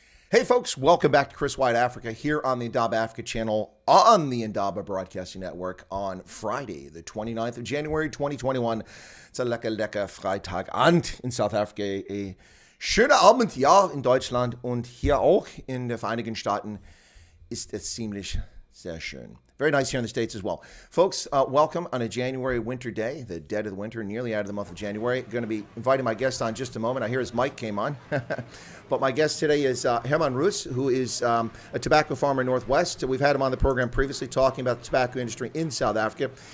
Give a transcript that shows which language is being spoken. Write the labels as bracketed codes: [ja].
[en] Hey folks, welcome back to Chris White Africa here on the Indaba Africa channel on the Indaba Broadcasting Network on Friday, the 29th of January 2021. It's a [de] lecker Freitagabend [en] in South Africa. [de] A schöner Abend, ja, in Deutschland und hier auch in den Vereinigten Staaten ist es ziemlich sehr schön. [en] Very nice here in the States as well. Folks, welcome on a January winter day, the dead of the winter, nearly out of the month of January. Going to be inviting my guest on just a moment. I hear his mic came on. But my guest today is Herman Roos, who is a tobacco farmer in Northwest. We've had him on the program previously talking about the tobacco industry in South Africa.